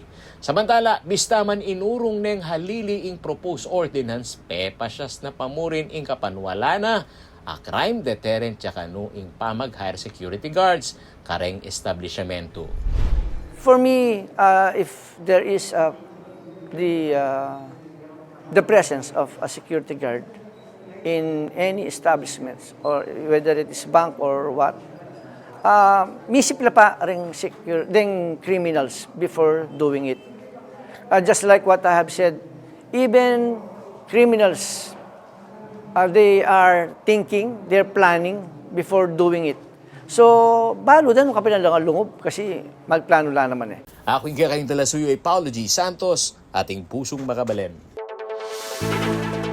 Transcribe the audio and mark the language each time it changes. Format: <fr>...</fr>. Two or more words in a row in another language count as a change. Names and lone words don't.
<pam>Samantala, bistaman inurong neng halili ing</pam> <en>proposed ordinance,</en> <pam>pepasyas na pamurin ing kapanwala na a</pam> <en>crime deterrent</en> <pam>tsaka no ing pamag-hire</pam> <en>security guards</en> <pam>kareng establishmento.</pam> <en>For me, if there is the presence of a security guard in any establishments or whether it is bank or what,</en> <pam>misipla pa ring</pam> <en>criminals before doing it. Just like what I have said, even criminals, they are thinking, they're planning before doing it. So,</en> <pam>balo dan kapilan lang ang lungog kasi magplano lang naman eh. Ako yung kakaing talasuyo ay Paulo G. Santos, ating pusong makabalem.</pam>